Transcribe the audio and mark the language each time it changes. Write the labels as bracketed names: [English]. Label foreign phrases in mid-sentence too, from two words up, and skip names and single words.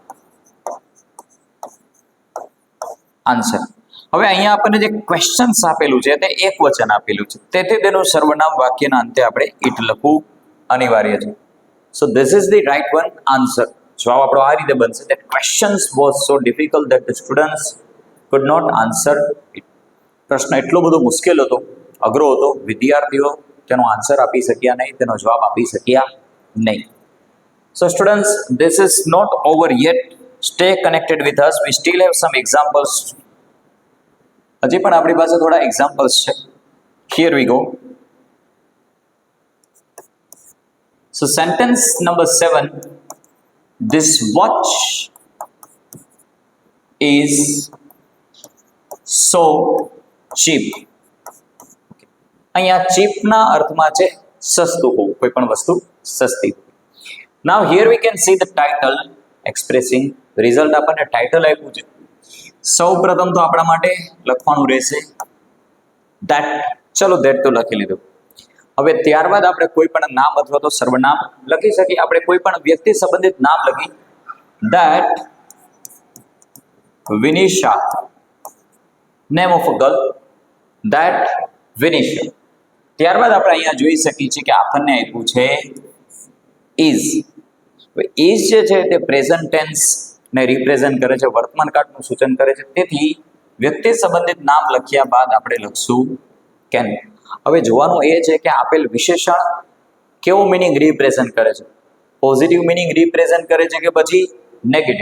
[Gujarati] આન્સર. હવે અહીંયા આપણને જે ક્વેશ્ચન્સ આપેલું છે તે એક વચન આપેલું છે, તેથી તેનું સર્વનામ વાક્યના અંતે આપણે ઇટ લખવું અનિવાર્ય છે. [English] So this is the right one answer. [Gujarati] જવાબ આપણો આ રીતે બનશે [English] that questions was so difficult that the students could not answer it. [Gujarati] પ્રશ્ન એટલો બધો મુશ્કેલ હતો, અઘરો હતો, વિદ્યાર્થીઓ તેનો આન્સર આપી શક્યા નહીં, તેનો જવાબ આપી શક્યા નહીં. [English] So students, this is not over yet. Stay connected with us. We still have some examples. [Gujarati] હજી પણ આપણી પાસે થોડા એક્ઝામ્પલ્સ છે. [English] Here we go. So sentence number 7. This watch is so cheap. [Gujarati] અહીંયા ચીપના અર્થમાં છે સસ્તું હોવું, કોઈ પણ વસ્તુ સસ્તી. [English] Now here we can see the title expressing result. [Gujarati] આપણને ટાઇટલ આપ્યું છે. સૌ પ્રથમ તો આપણા માટે લખવાનું રહેશે that. ચલો that તો લખી લીધું. હવે ત્યારબાદ આપણે કોઈ પણ નામ અથવા તો સર્વનામ લખી શકીએ. આપણે કોઈ પણ વ્યક્તિ સંબંધિત નામ લખી [English] that Vinisha, name of a girl, that Vinisha. [Gujarati] ત્યારબાદ આપણે અહીંયા જોઈ શકીએ છીએ કે આપણને આપ્યું છે is. is જે છે તે [English] present tense [Gujarati] ને રિપ્રેઝન્ટ કરે છે, વર્તમાન કાળનું સૂચન કરે છે, તેથી વ્યક્તિ સંબંધિત નામ લખ્યા બાદ આપણે લખશું કેન. હવે જોવાનું એ છે કે આપેલ વિશેષણ કેવો [English] meaning represent [Gujarati] કરે છે, [English] positive meaning represent [Gujarati] કરે છે કે પછી નેગેટિવ.